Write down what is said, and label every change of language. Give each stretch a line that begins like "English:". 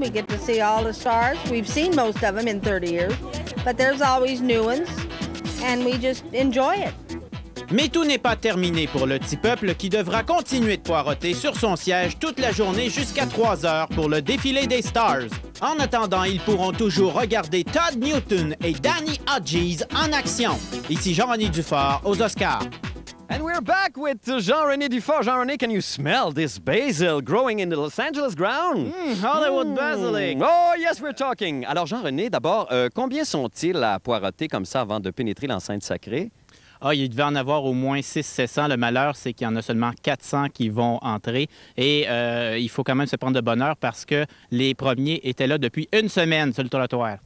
English: We get to see all the stars. We've seen most of them in 30 years, but there's always new ones, and we just enjoy it.
French: Mais tout n'est pas terminé pour le petit peuple qui devra continuer de poireauter sur son siège toute la journée jusqu'à 3 heures pour le défilé des stars. En attendant, ils pourront toujours regarder Todd Newton et Danny Hodges en action. Ici Jean-René Dufort aux Oscars.
English: And we're back with Jean-René Dufort. Jean-René, can you smell this basil growing in the Los Angeles ground?
French: Hollywood basilic.
English: Oh, yes, we're talking.
French: Alors, Jean-René, d'abord, combien sont-ils à poireauter comme ça avant de pénétrer l'enceinte sacrée? Ah, il devait en avoir au moins 600-700. Le malheur, c'est qu'il y en a seulement 400 qui vont entrer. Et il faut quand même se prendre de bonne heure parce que les premiers étaient là depuis une semaine sur le trottoir.